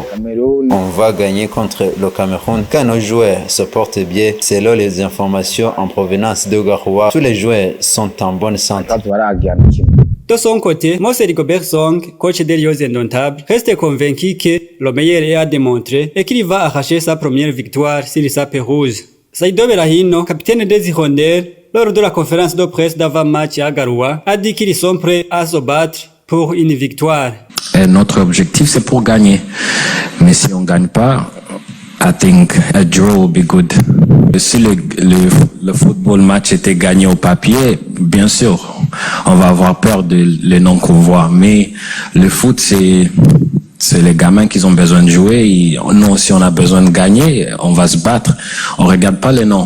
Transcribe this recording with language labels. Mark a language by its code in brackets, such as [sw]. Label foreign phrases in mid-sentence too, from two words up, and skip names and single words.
[fr] On va gagner contre le Cameroun. Quand nos joueurs se portent bien, selon les informations en provenance de Garoua, tous les joueurs sont en bonne santé. De son côté, Mose Rigobert Song, coach des Lions indomptables, reste convaincu que le meilleur est à démontrer et qu'il va arracher sa première victoire sur sa perouse. Saido Berahino, capitaine des Hirondelles, lors de la conférence de presse d'avant-match à Garoua, a dit qu'ils sont prêts à se battre pour une victoire. Et notre objectif, c'est pour gagner. Mais si on ne gagne pas, [en] I think a draw will be good. [fr] Si le football match était gagné au papier, bien sûr, on va avoir peur les noms qu'on voit. Mais le foot, c'est les gamins qui ont besoin de jouer. Et nous, si on a besoin de gagner, on va se battre. On regarde pas les noms.